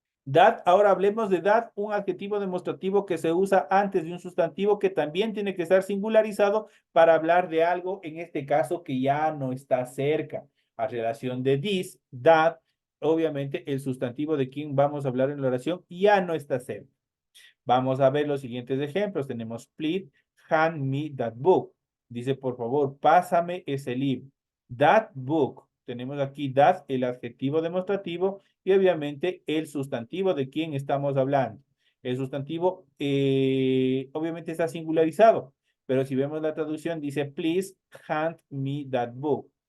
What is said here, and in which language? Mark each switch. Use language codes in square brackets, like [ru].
[es] That, ahora hablemos de that, un adjetivo demostrativo que se usa antes de un sustantivo que también tiene que estar singularizado para hablar de algo, en este caso, que ya no está cerca. A relación de this, that, obviamente el sustantivo de quien vamos a hablar en la oración ya no está cerca. Vamos a ver los siguientes ejemplos. Tenemos [en] please hand me that book. [es] Dice, por favor, pásame ese libro. [en] That book. [es] Tenemos aquí that, el adjetivo demostrativo, y obviamente el sustantivo de quién estamos hablando. El sustantivo obviamente está singularizado, pero si vemos la traducción dice, [en] please hand me that book.